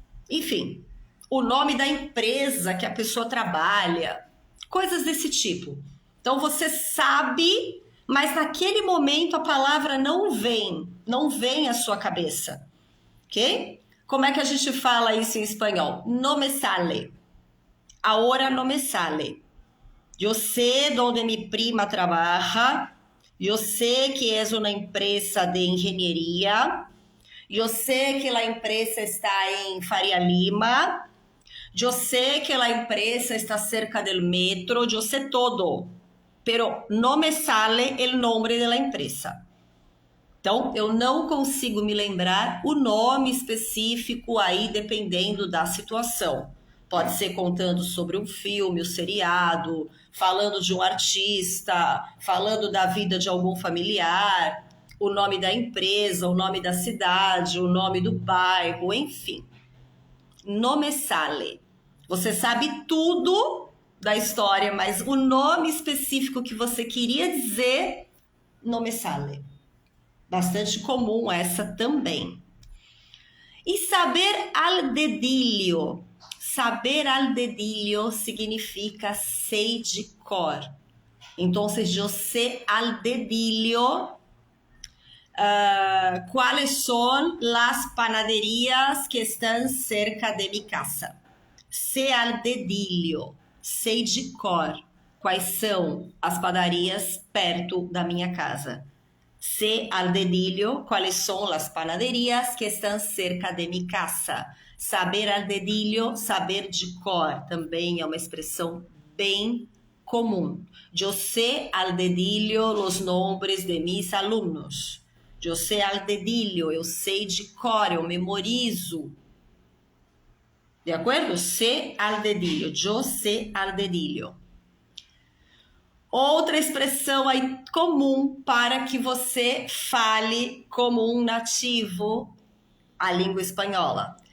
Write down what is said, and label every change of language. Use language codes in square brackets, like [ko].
[pt] Enfim, o nome da empresa que a pessoa trabalha. Coisas desse tipo. Então você sabe, mas naquele momento a palavra não vem à sua cabeça. Ok? Como é que a gente fala isso em espanhol? [es] No me sale. Ahora no me sale. Yo sé donde mi prima trabaja. Yo sé que es una empresa de ingeniería. Yo sé que la empresa está en Faria Lima. Yo sé que la empresa está cerca del metro. Yo sé todo. Pero no me sale el nombre de la empresa. [pt] Então, eu não consigo me lembrar o nome específico aí, dependendo da situação. Pode ser contando sobre um filme, um seriado, falando de um artista, falando da vida de algum familiar, o nome da empresa, o nome da cidade, o nome do bairro, enfim. [es] No me sale. [pt] Você sabe tudo da história, mas o nome específico que você queria dizer, [es] no me sale. [pt] Bastante comum essa também. E saber al dedilho. Saber al dedilho significa sei de cor. Então, eu sei al dedilho quais são as panaderias que estão cerca de minha casa. Sei al dedilho. Sei de cor quais são as padarias perto da minha casa. [es] Sé al dedilho cuáles son las panaderías que están cerca de mi casa. [pt] Saber al dedilho, saber de cor, também é uma expressão bem comum. [es] Eu sé al dedilho los nombres de mis alumnos. [pt] Eu [es] sé al dedilho, [pt] eu sei de cor, eu memorizo. De acordo? [es] Sé al dedilho, eu sé al dedilho. [pt] Outra expressão aí comum para que você fale como um nativo a língua espanhola.